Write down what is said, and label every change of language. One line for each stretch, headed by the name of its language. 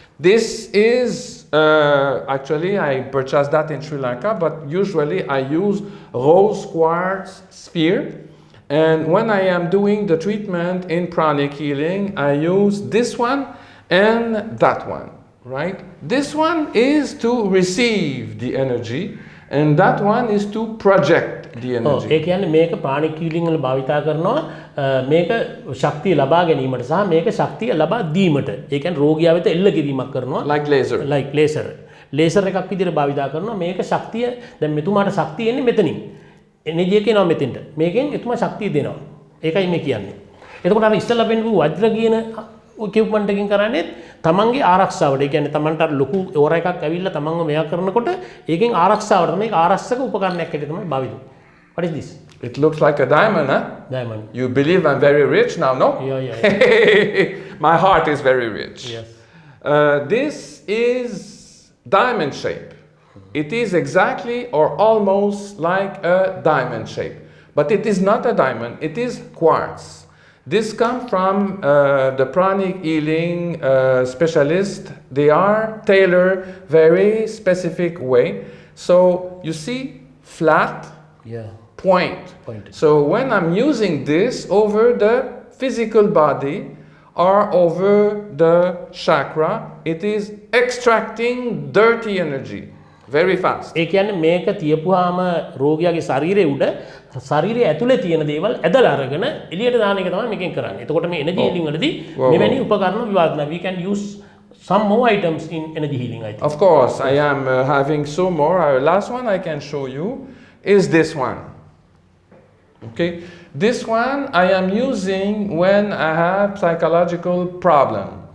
English: This is, actually I purchased that in Sri Lanka, but usually I use rose quartz sphere. And when I am doing the treatment in pranic healing, I use this one and that one, right? This one is to receive the energy, and that one is to project the energy.
Sinhala: ඒ කියන්නේ මේක ප්‍රාණික් healing වල භාවිතා කරනවා මේක ශක්තිය ලබා ගැනීමට සහ මේක ශක්තිය ලබා දීමට. ඒ කියන්නේ රෝගියා වෙත එල්ල කිරීමක් කරනවා.
English: Like laser. Like laser.
Sinhala: Laser එකක් විදිහට භාවිතා කරනවා. මේක ශක්තිය දැන් මෙතුමාට ශක්තිය එන්නේ මෙතනින්. එනර්ජි එක එනවා මෙතෙන්ට. මේකෙන් එතුමා ශක්තිය දෙනවා. ඒකයි මේ කියන්නේ. එතකොට අර ඉස්සෙල්ලා වෙන්නේ වජ්‍ර කියන equipment එකකින් කරන්නේ තමන්ගේ ආරක්ෂාවට. ඒ කියන්නේ තමන්ට අර ලොකු ඕර එකක් ඇවිල්ලා තමන්ව මෙයා කරනකොට ඒකෙන් ආරක්ෂාවට මේක ආරක්ෂක උපකරණයක් හැටියට තමයි භාවිත.
English: What is this? It looks like a diamond, huh? Diamond. You believe I'm very rich now, no? Yeah. My heart is very rich. Yes. This is diamond shape, It is exactly or almost like a diamond shape. But it is not a diamond, it is quartz. This comes from the pranic healing specialist. They are tailored very specific way. So you see flat, point. So when I'm using this over the physical body or over the chakra, it is extracting dirty energy very fast.
Sinhala: ඒ කියන්නේ මේක තියපුවාම රෝගියාගේ ශරීරයේ උඩ ශරීරයේ ඇතුලේ තියෙන දේවල් ඇදලා අරගෙන එළියට දාන එක තමයි මේකෙන් කරන්නේ. එතකොට මේ එනර්ජි හීලින් වලදී මෙවැනි උපකරණ විවාදනා
English: we can use some more items in energy healing, I think. Of course, I am having so more. Last one I can show you is this one. Okay, this one I am using when I have psychological problem.